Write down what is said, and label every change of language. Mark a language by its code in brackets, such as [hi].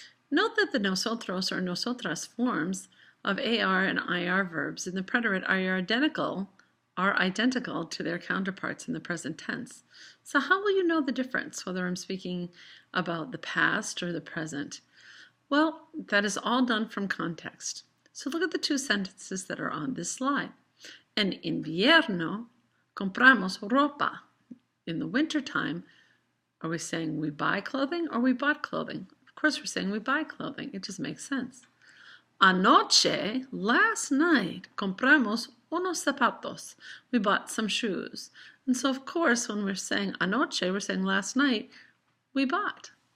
[en] Note that the nosotros or nosotras forms of AR and IR verbs in the preterite are identical to their counterparts in the present tense. So how will you know the difference, whether I'm speaking about the past or the present? Well, that is all done from context. So look at the two sentences that are on this slide. [es] En invierno compramos ropa. [en] In the wintertime, are we saying we buy clothing or we bought clothing? Of course we're saying we buy clothing. It just makes sense. Anoche, last night, [es] compramos unos zapatos. [en] We bought some shoes. And so, of course, when we're saying anoche, we're saying last night, we bought.